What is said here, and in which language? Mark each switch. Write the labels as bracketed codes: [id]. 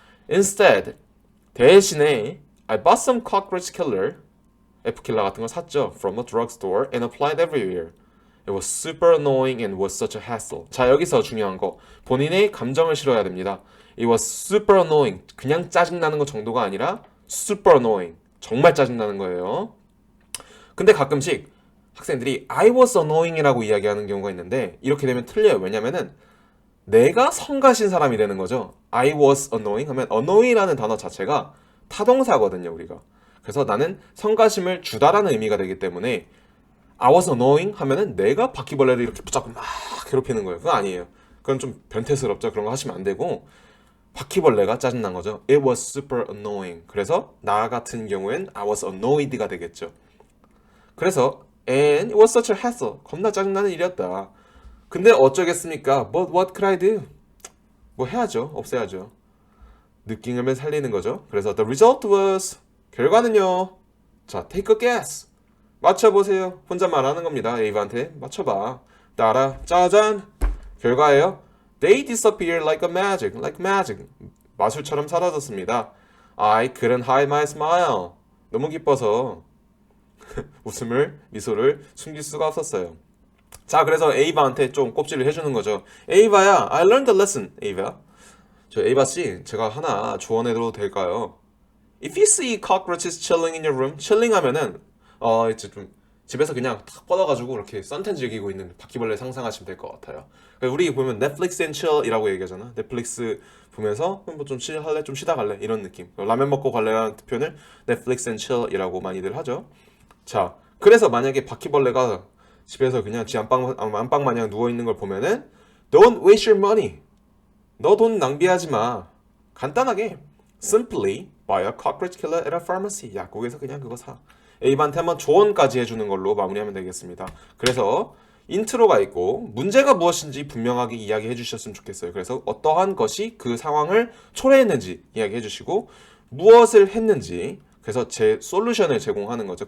[en] Instead [ko] 대신에 [en] I bought some cockroach killer [ko] F킬러 같은 거 샀죠. [en] From a drugstore and applied everywhere. It was super annoying and was such a hassle. [ko] 자, 여기서 중요한 거. 본인의 감정을 실어야 됩니다. [en] It was super annoying. [ko] 그냥 짜증나는 거 정도가 아니라 [en] super annoying. [ko] 정말 짜증나는 거예요. 근데 가끔씩 학생들이 [en] I was annoying [ko] 이라고 이야기하는 경우가 있는데 이렇게 되면 틀려요. 왜냐면은 내가 성가신 사람이 되는 거죠. [en] I was annoying [ko] 하면 annoy라는 단어 자체가 타동사거든요, 우리가. 그래서 나는 성가심을 주다라는 의미가 되기 때문에 [en] I was annoying [ko] 하면은 내가 바퀴벌레를 이렇게 붙잡고 막 괴롭히는 거예요. 그거 아니에요. 그건 좀 변태스럽죠. 그런 거 하시면 안 되고 바퀴벌레가 짜증난 거죠. [en] It was super annoying. [ko] 그래서 나 같은 경우엔 [en] I was annoyed [ko] 가 되겠죠. 그래서 [en] and it was such a hassle. [ko] 겁나 짜증나는 일이었다. 근데 어쩌겠습니까? [en] But what could I do? [ko] 뭐 해야죠. 없애야죠. 느낌을 살리는 거죠. 그래서 [en] the result was [ko] 결과는요. 자, [en] take a guess. [ko] 맞춰보세요. 혼자 말하는 겁니다. 에이브한테 맞춰봐. 따라 짜잔. 결과예요. [en] They disappeared like a magic. Like magic. [ko] 마술처럼 사라졌습니다. [en] I couldn't hide my smile. [ko] 너무 기뻐서 미소를 숨길 수가 없었어요. 자, 그래서 에이바한테 좀 꼽지를 해주는 거죠. [en] 에이바야, I learned a lesson. [ko] 에이바. 저 에이바 씨, 제가 하나 조언해도 될까요? [en] If you see cockroaches chilling in your room, [ko] chilling 하면은 이제 좀 집에서 그냥 탁 뻗어가지고 이렇게 선텐 즐기고 있는 바퀴벌레 상상하시면 될 것 같아요. 우리 보면 넷플릭스 앤 chill이라고 얘기하잖아. 넷플릭스 보면서 뭐 좀 할래, 좀 쉬다 갈래 이런 느낌. 라면 먹고 갈래라는 표현을 넷플릭스 앤 chill이라고 많이들 하죠. 자, 그래서 만약에 바퀴벌레가 집에서 그냥 지 안방 마냥 누워 있는 걸 보면은 [en] Don't waste your money. [ko] 너 돈 낭비하지 마. 간단하게 [en] Simply buy a cockroach killer at a pharmacy. [ko] 약국에서 그냥 그거 사. 에이브한테 한번 조언까지 해주는 걸로 마무리하면 되겠습니다. 그래서 인트로가 있고 문제가 무엇인지 분명하게 이야기해 주셨으면 좋겠어요. 그래서 어떠한 것이 그 상황을 초래했는지 이야기해 주시고 무엇을 했는지 그래서 제 솔루션을 제공하는 거죠.